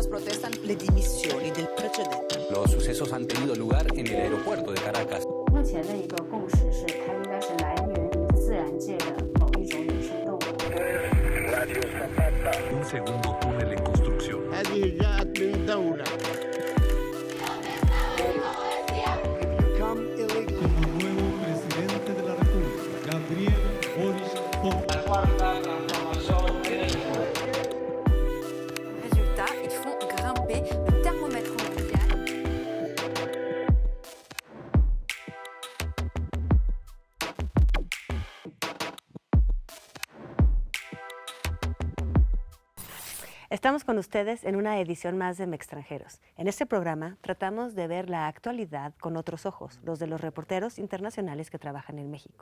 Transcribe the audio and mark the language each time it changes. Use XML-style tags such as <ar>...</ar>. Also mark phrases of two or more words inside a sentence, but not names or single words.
<it>contestan le dimissioni del precedente.</it> <es>Los sucesos han tenido lugar en el aeropuerto de Caracas.</es> <zh>目前的一个共识是，它应该是来源于自然界的某一种野生动物。</zh> <es>Un segundo túnel en construcción.</es> <ar>هذه جاءت من دولة.</ar> <es>Como nuevo presidente de la República, Gabriel Boric</es> <fr>Résultat, ils font grimper le thermomètre mondial.</fr> <es>Estamos con ustedes en una edición más de Mextranjeros. En este programa tratamos de ver la actualidad con otros ojos, los de los reporteros internacionales que trabajan en México.</es>